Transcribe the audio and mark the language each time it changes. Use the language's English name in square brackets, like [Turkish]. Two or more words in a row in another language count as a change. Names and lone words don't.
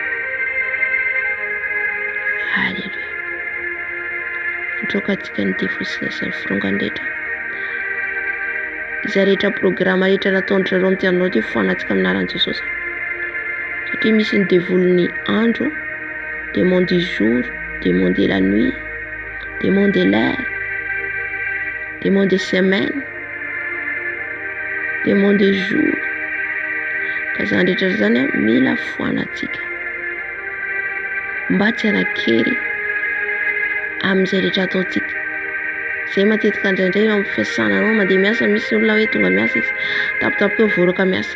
[Malagasy] Halleluja. Mitroka antsika ny defosina sy ny firongany rehetra. Izay rehetra programa rehetra nataon'ny zareo amin'ity andro ity foanantsika amin'ny anaran'i Jesosy. Satria misy ny dévoile-ny andro, [French] démon du jour, démon de la nuit, démon de l'air, démon de semaine, démon de jour. [Malagasy] Ka zany rehetra zany mila foanantsika. Mba tsy hanakery amin'izay rehetra ataontsika. Zay matetika indraindray amin'ny fiasana anao mandeha miasa misy olona hoe tonga miasa izy tapitapika eo voraka miasa.